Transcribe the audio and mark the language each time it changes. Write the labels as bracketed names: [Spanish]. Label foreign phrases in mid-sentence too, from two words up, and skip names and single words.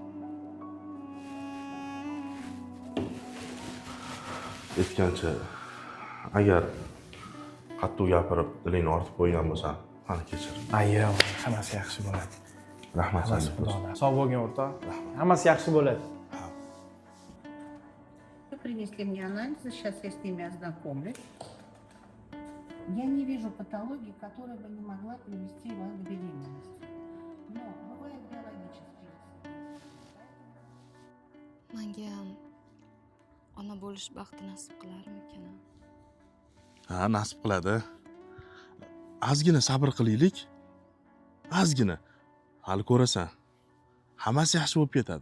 [Uzbek] Aytgancha, agar qattiq gapirib dilingni ortib qo'ygan bo'lsam, meni kechir. ayyo, hammasi yaxshi bo'ladi. Rahmat Hammasi senga. Xudodan. Sog' bo'lgin o'rtoq. Hammasi yaxshi bo'ladi. [Russian] Вы принесли мне анализы, сейчас я с ними ознакомлюсь. Я не вижу патологии, которая бы не могла привести вас к беременности. Но бывает биологические. [Uzbek] Menga ham ona bo'lish baxti nasib qilarmikan? Ha, nasib qiladi. Ozgina sabr qilaylik. Ozgina. Hali ko'rasan. Hammasi yaxshi bo'lib ketadi.